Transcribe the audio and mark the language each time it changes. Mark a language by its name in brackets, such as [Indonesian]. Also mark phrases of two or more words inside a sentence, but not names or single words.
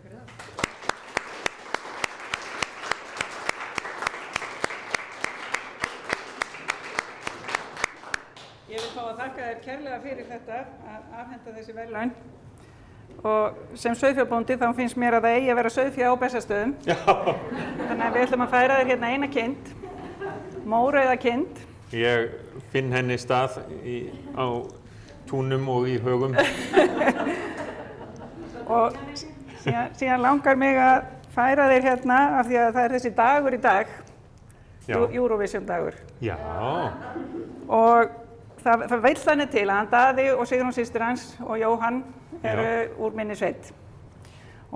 [Icelandic] Ég vil fá að þakka þér kærlega fyrir þetta að afhenda þessi verðlaun. Og sem sauðfjárbóndi þá finnst mér að það eigi að vera sauðfjá á Bessastöðum. Já. Þannig að við ætlum að færa þér hérna eina kind, mórauða kind. Ég finn henni stað á túnum og í högum. Og síðan langar mig að færa þér hérna af því að það þessi dagur í dag, Eurovision dagur. Já. Og það vill þannig til að hann Daði og Sigrún systir hans og Jóhann eru úr minni sveit.